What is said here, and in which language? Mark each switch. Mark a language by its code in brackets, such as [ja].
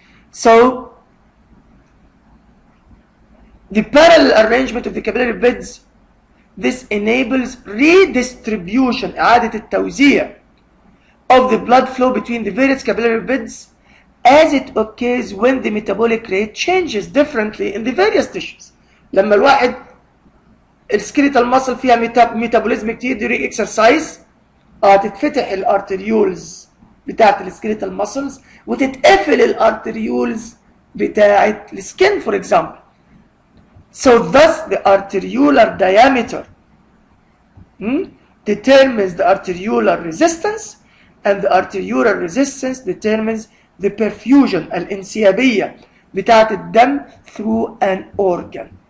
[en] So the parallel arrangement of the capillary beds, this enables redistribution, [ar] إعادة التوزيع [en] of the blood flow between the various capillary beds as it occurs when the metabolic rate changes differently in the various tissues. [ar] لما الواحد السكيليتال ماسل فيها ميتابوليزم كتير [en] during exercise [ar] تتفتح الارتريولز بتاعت السكيليتال ماسلز وتتقفل الارتريولز بتاعت السكين [en] for example. So thus the arteriolar diameter determines the arteriolar resistance, and the arteriolar resistance determines the perfusion [ar] الانسيابية بتاعت الدم [en] through an organ.